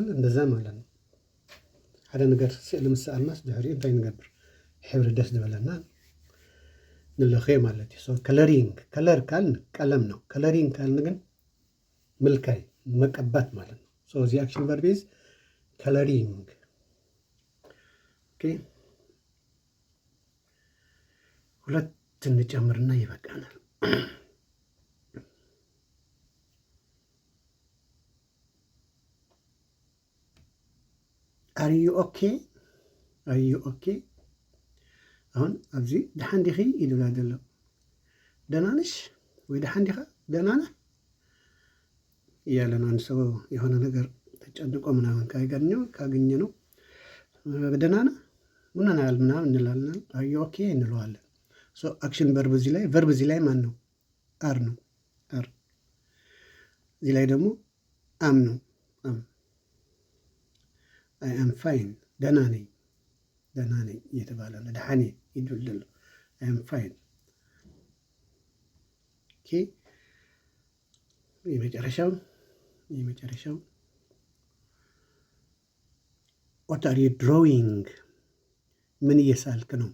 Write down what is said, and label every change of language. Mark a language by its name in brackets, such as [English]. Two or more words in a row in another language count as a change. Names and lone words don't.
[Amharic] እንደዛ ማለት ነው። [Tigrinya] ሓደ ነገር ስእሊ ምስኣልናስ ድሕሪኡ እንታይ ንገብር ሕብሪ ደስ ዝበለና ንለኽዮ ማለት እዩ። [English] coloring color [Tigrinya] ካልን [Amharic] ቀለም ነው። [Tigrinya] ከለሪንግ ካልን ግን ምልካይ [Amharic] መቀባት ማለት ነው። [Tigrinya] እዚ [English] action verb is coloring። [Amharic] ኦኬ ሁለት እንጨምርና ይበቃናል። [English] are you okay are you okay። [Amharic] አሁን [Tigrinya] ኣብዚ ደሓን ዲኺ ይድብላ ዘሎ [Amharic] ደህና ነሽ ወይ [Tigrinya] ደሓን ዲኻ [Amharic] ደህና ነህ እያለን አንድ ሰው የሆነ ነገር ተጨንቆ ምናምን ካገኘ ነው ደህና ነህ ምን ሆነሃል ምናምን እንላለን። [English] are you okay [Amharic] እንለዋለን። [English] action verb [Amharic] እዚህ ላይ ቨርብ እዚህ ላይ ማን ነው? አር ነው። አር እዚህ ላይ ደግሞ አም ነው። አም [English] I am fine [Amharic] ደህና ነኝ እየተባለ ነው። ደሓኔ ይድል [English] I am fine። [Amharic] ኦኬ የመጨረሻው [English] what are you drawing [Amharic] ምን እየሳልክ ነው?